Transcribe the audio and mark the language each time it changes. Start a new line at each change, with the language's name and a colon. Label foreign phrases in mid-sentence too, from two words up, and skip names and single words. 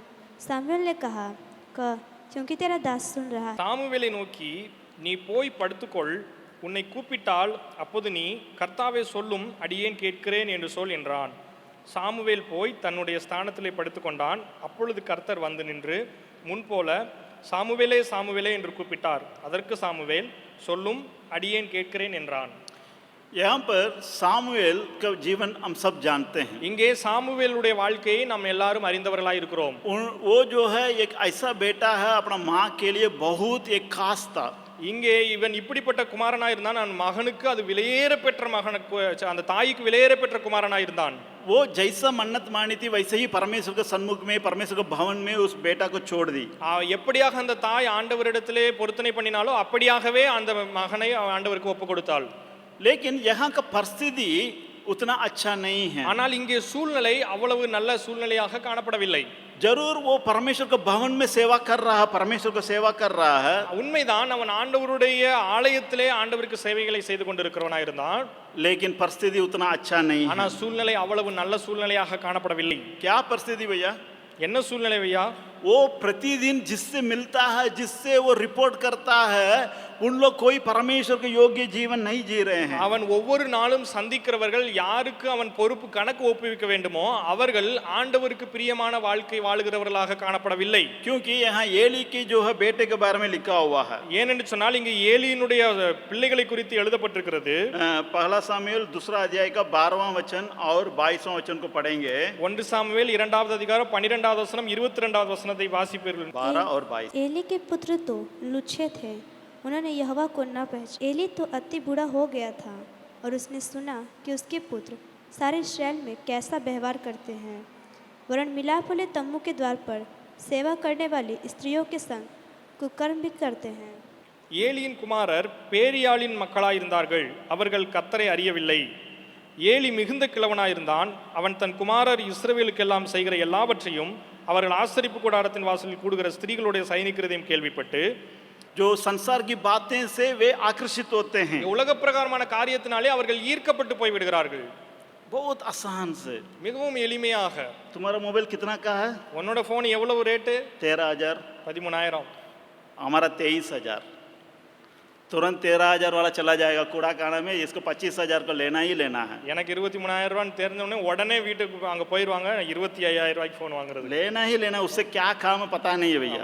Hindi: सामुएल ने कहा, कह, क्योंकि तेरा दास सुन रहा है।
Tamil: சாமுவேலை நோக்கி, நீ போய் படுத்துக்கொள், உன்னை கூப்பிட்டால் அப்போது நீ கர்த்தாவே சொல்லும், அடியேன் கேட்கிறேன் என்று சொல் என்றான். சாமுவேல் போய் தன்னுடைய ஸ்தானத்திலே படுத்துக்கொண்டான். அப்பொழுது கர்த்தர் வந்து நின்று முன்போல சாமுவேலே சாமுவேலே என்று கூப்பிட்டார். அதற்கு சாமுவேல், சொல்லும், அடியேன் கேட்கிறேன் என்றான்.
Hindi: यहाँ पर सामुएल का जीवन हम सब जानते हैं।
Tamil: இங்கே சாமுவேலுடைய வாழ்க்கையை நாம் எல்லாரும் அறிந்தவர்களாய் இருக்கிறோம்.
Hindi: वो जो है एक ऐसा बेटा है अपना माँ के लिए बहुत एक खास था।
Tamil: இங்கே இவன் இப்படிப்பட்ட குமாரனாய் இருந்தான். அவன் மகனுக்கு அது விலையேற பெற்ற மகனுக்கு, அந்த தாய்க்கு விலையேற பெற்ற குமாரனாய் இருந்தான்.
Hindi: वो जैसा मन्नत मानी थी वैसे ही परमेश्वर के सन्मुख में, परमेश्वर के भवन में उस बेटा को छोड़ दी।
Tamil: எப்படியாக அந்த தாய் ஆண்டவரிடத்திலே பொருத்தனை பண்ணினாலோ அப்படியாகவே அந்த மகனை ஆண்டவருக்கு ஒப்பு கொடுத்தாள்.
Hindi: लेकिन यहाँ का परिस्थिति उतना अच्छा नहीं है।
Tamil: ஆனால் இங்கே சூழ்நிலை அவ்வளவு நல்ல சூழ்நிலையாக காணப்படவில்லை.
Hindi: जरूर वो परमेश्वर के भवन में सेवा कर रहा है, परमेश्वर को सेवा कर रहा है।
Tamil: உண்மைதான், அவன் ஆண்டவருடைய ஆலயத்திலே ஆண்டவருக்கு சேவைகளை செய்து கொண்டிருக்கிறவனாய் இருந்தான்.
Hindi: लेकिन परिस्थिति उतना अच्छा नहीं है।
Tamil: ஆனால் சூழ்நிலை அவ்வளவு நல்ல சூழ்நிலையாக காணப்படவில்லை.
Hindi: क्या परिस्थिति भैया?
Tamil: என்ன சூழ்நிலை ஐயா?
Hindi: वो प्रतिदिन जिससे मिलता है, जिससे वो रिपोर्ट करता है, उन लोग कोई परमेश्वर के योग्य जीवन नहीं जी रहे हैं।
Tamil: அவன் ஒவ்வொரு நாளும் சந்திக்கிறவர்கள் யாருக்கு அவன் பொறுப்பு கணக்கு ஒப்புவிக்க வேண்டுமோ அவர்கள் ஆண்டவருக்கு பிரியமான வாழ்க்கை வாழுகிறவர்களாக காணப்படவில்லை.
Hindi: क्योंकि यहाँ एली की जो है बेटे के बारे में लिखा हुआ है।
Tamil: ஏனென்று சொன்னால் இங்கே ஏலியினுடைய பிள்ளைகளை குறித்து எழுதப்பட்டிருக்கிறது.
Hindi: पहला सामुएल दूसरा अध्याय का 12वां वचन और 22वां वचन को पढ़ेंगे।
Tamil: 1 சாமுவேல் 2வது அதிகாரம் 12வது வசனம் 22வது वचनத்தை வாசிப்பீர்கள்.
Hindi: 12 और 22। एली के पुत्र तो लुच्छे थे, उन्होंने यहोवा को न पहचाना। एली तो अति बूढ़ा हो गया था और उसने सुना कि उसके पुत्र सारे इस्राएल में कैसा व्यवहार करते हैं, वरन मिलाप वाले तम्बू के द्वार पर सेवा करने वाली स्त्रियों के संग कुकर्म भी करते हैं।
Tamil: ஏலியின் குமாரர் பேரியாளின் மக்களாயிருந்தார்கள், அவர்கள் கர்த்தரை அறியவில்லை. ஏலி மிகுந்த கிழவனாயிருந்தான். அவன் தன் குமாரர் இஸ்ரவேலுக்கெல்லாம் செய்கிற எல்லாவற்றையும் அவர்கள் ஆசரிப்பு கூடாரத்தின் வாசலில் கூடுகிற ஸ்திரீகளுடைய சயனிக்கிறதையும் கேள்விப்பட்டு,
Hindi: जो संसार की बातें से वे आकर्षित होते हैं,
Tamil: உலக பிரகாரமான காரியத்தினாலே அவர்கள் ஈர்க்கப்பட்டு போய் விடுகிறார்கள்.
Hindi: बहुत आसान से।
Tamil: மிகவும் எளிமையாக.
Hindi: तुम्हारा मोबाइल कितना का है?
Tamil: உன்னோட போன் எவ்வளவு ரேட்டு?
Hindi: 13,000।
Tamil: 13,000.
Hindi: हमारा 23,000। तुरंत 13,000 वाला चला जाएगा कूड़ा काना में, इसको 25,000 को लेना ही लेना है।
Tamil: எனக்கு 23,000 ரூபான்னு தெரிஞ்ச உடனே உடனே வீட்டுக்கு அங்க போயிடுவாங்க. 25,000 ரூபாய்க்கு போன் வாங்குறது.
Hindi: लेना ही लेना, उससे क्या काम है पता नहीं है भैया।